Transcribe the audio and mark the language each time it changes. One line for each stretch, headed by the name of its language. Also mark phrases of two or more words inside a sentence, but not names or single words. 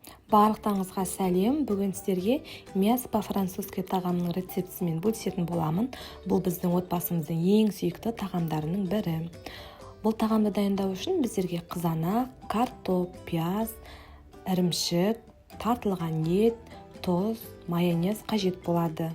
Kazakh: Барлықтарыңызға сәлем. Бүгін сіздерге
Russian: мясо по-французски
Kazakh: тағамның рецептісімен бөлісетін боламын. Бұл біздің отбасымыздың ең сүйікті тағамдарының бірі. Бұл тағамды дайындау үшін біздерге қызанақ, картоп, пияз, ірімшік, тартылған ет, тұз, майонез қажет болады.